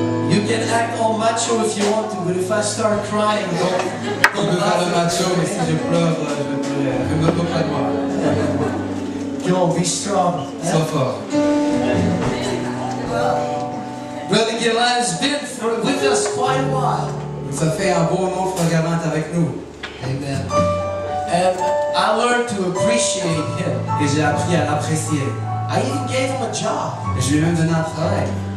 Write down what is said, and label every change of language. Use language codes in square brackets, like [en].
[en] You can act all macho if you want to, but if I start crying, [fr] on peut faire le macho, mais si je pleure, je vais pleurer. Ne me moque pas de moi. [en] Come on, be strong. [fr] Sois fort. [en] Brother Guerlain has been with us quite a while. [fr] Ça fait un bon moment, frère Guerlain est avec nous. [en] Amen. And I learned to appreciate him. [fr] Et j'ai appris à l'apprécier. [en] I even gave him a job. [fr] Et je lui ai même donné un travail.